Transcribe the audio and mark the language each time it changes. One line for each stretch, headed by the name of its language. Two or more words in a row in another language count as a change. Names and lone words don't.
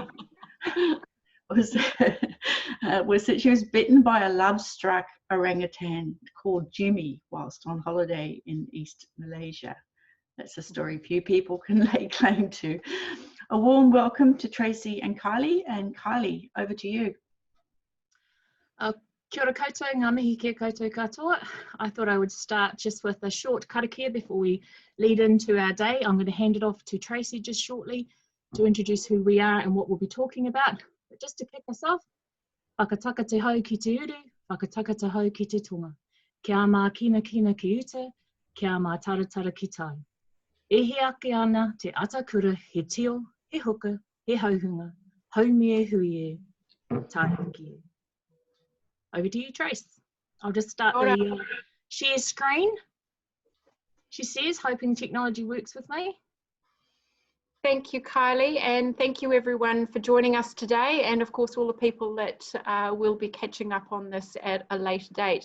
English: was that she was bitten by a love-struck orangutan called Jimmy whilst on holiday in East Malaysia. That's a story few people can lay claim to. A warm welcome to Tracy and Kylie. And Kylie, over to you.
Māori: Kia ora koutou, ngā mihi kia koutou katoa.
English: I thought I would start just with a short karakia before we lead into our day. I'm going to hand it off to Tracy just shortly to introduce who we are and what we'll be talking about. But just to kick us off,
Māori: whakataka te hau ki te uru, whakataka te hau ki te tonga. Kia mā kina kina ki uta, kia mā taratara ki tai. E he ake ana te atakura he tio, he huka, he hauhunga, haumie hui e, tāhiki e.
English: Over to you, Trace. I'll just start the share screen. She says, hoping technology works with me. Thank you, Kylie, and thank you everyone for joining us today, and of course all the people that will be catching up on this at a later date.